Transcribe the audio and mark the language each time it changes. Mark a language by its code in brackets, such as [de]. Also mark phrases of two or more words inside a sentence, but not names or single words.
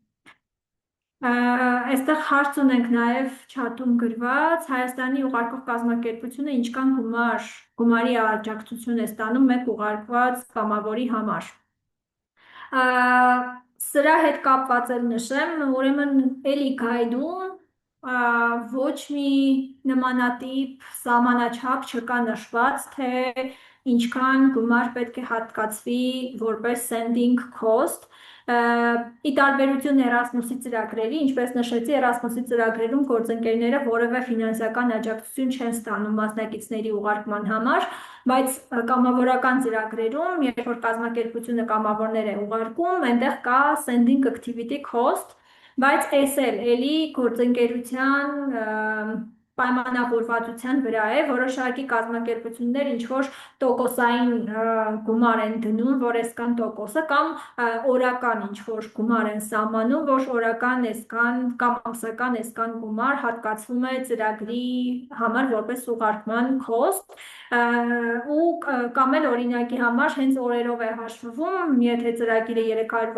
[hy] Այստեղ հարց ունենք նաև չաթում գրված Հայաստանի ուղարկող կազմակերպությունը ինչքան գումարի աջակցություն է ստանում մեկ ուղարկված կամավորի համար։ Սրա հետ կապված էլ նշեմ, ուրեմն էլի գայդում ոչ մի նմանատիպ սահմանաչափ չկա նշված, թե ինչքան գումար պետք է հատկացվի որպես [en] sending cost։ [hy] Ի տարբերություն Erasmus-ի ծրագրերի, ինչպես նշեցի, Erasmus-ի ծրագրերում գործընկերները որևէ ֆինանսական աջակցություն չեն ստանում մասնակիցների ուղարկման համար, բայց կամավորական ծրագրերում, երբ որ կազմակերպությունը կամավորներ է ուղարկում, այնտեղ կա [en] sending activity cost, [hy] բայց այս էլի գործընկերության պայմանավորվածության վրա է, որոշակի կազմակերպություններ ինչ-որ տոկոսային գումար են դնում, որ այսքան տոկոսը կամ օրական ինչ-որ գումար են սահմանում, որ օրական այսքան կամ ամսական այսքան գումար հատկացվում է ծրագրի համար որպես ուղարկման cost, ու կամ էլ օրինակի համար հենց օրերով է հաշվվում, եթե ծրագիրը 365